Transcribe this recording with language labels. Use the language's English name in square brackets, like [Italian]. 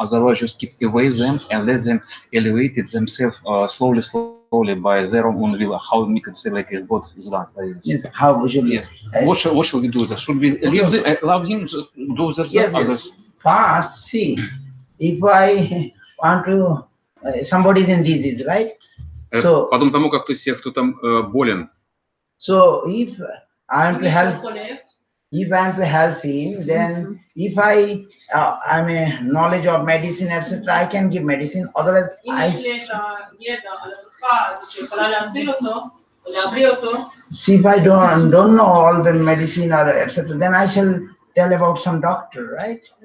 [English] Otherwise, just keep away them and let them elevate it themselves slowly by their own will. How we could say like God is that? Yes, how we should. Yes. What shall we do? Should we leave them, allow him to do that? Yes, yes. First, see, if I want to, somebody is in disease, right? So, [Russian] Потом тому, как кто там болен. [English] so if I want to help him, then if I'm a knowledge of medicine, etc., I can give medicine. Otherwise, see if I don't know all the medicine or etc., then I shall tell about some doctor, right?